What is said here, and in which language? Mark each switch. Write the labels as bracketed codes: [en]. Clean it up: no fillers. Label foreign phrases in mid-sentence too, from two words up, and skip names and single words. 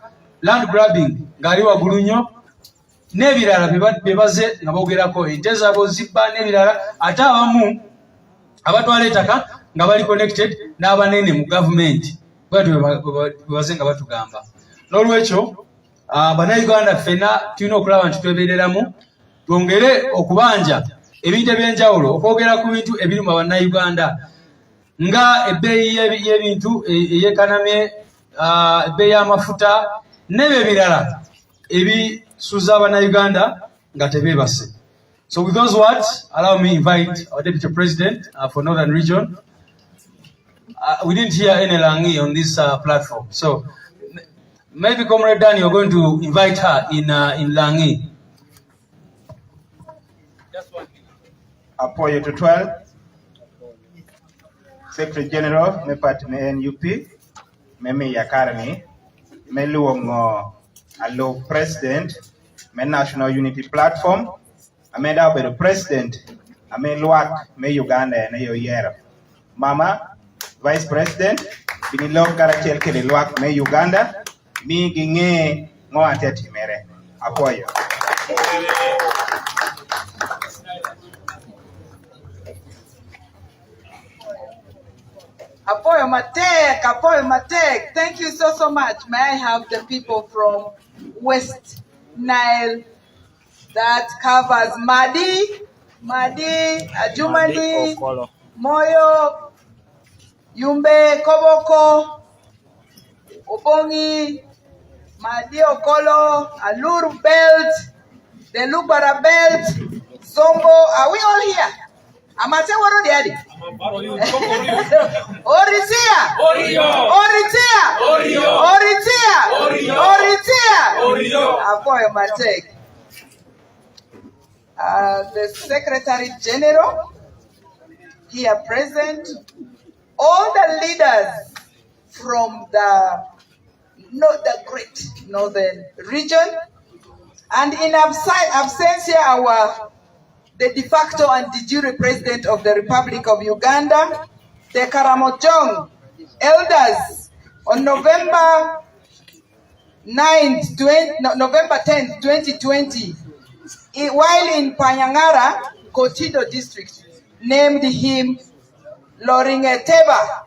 [en] land grabbing [lg] ng'ali waggulu nnyo n'ebirala bye baze nga bogerako ente zaabo zibba n'ebirala ate abamu abatwala ettaka nga bali connected n'abanene mu gavumenti bwatyo bwe baze nga batugamba n'olwekyo bannayuganda ffenna tulina okulaba nti twebeereramu twongere okubanja ebintu ebyenjawulo okwogera ku bintu ebiruma bannayuganda nga ebbeeyi y'ebintu eyekanamye ebbeeyi y'amafuta n'ebyo ebirala ebisuza abannayuganda nga tebeebase [en] So with those words, allow me to invite our Deputy President for Northern Region. We didn't hear any Langi on this platform. So maybe Comrade Dan, you're going to invite her in Langi. [laj] Apoyo to 12. [en] Secretary General, [laj] me part me NUP, me yakarani, me luongo allo President, me [en] National Unity Platform, [laj] ame da bedo President, ame luak me Uganda na yo yero. Mama, [en] Vice President, [laj] bini lo karachel ke luak me Uganda, mi ginge ngo ateti mere. Apoyo. Apoyo Matek. [en] Thank you so much. May I have the people from West Nile that covers Madi, Ajumani, Moyo, Yumbe, Koboko, Obongi, Madi Okolo, Alur Belt, the Lubara Belt, Zombo. Are we all here? [lgg] Amate waro diadi. Oritia. [laj] Apoyo Matek. [en] The Secretary General here present, all the leaders from the great Northern region, and in absentia the de facto and de jure President of the Republic of Uganda, the Karamoja elders, on November 10th, 2020, while in Panyangara, Kotido district, named him Loringeteba.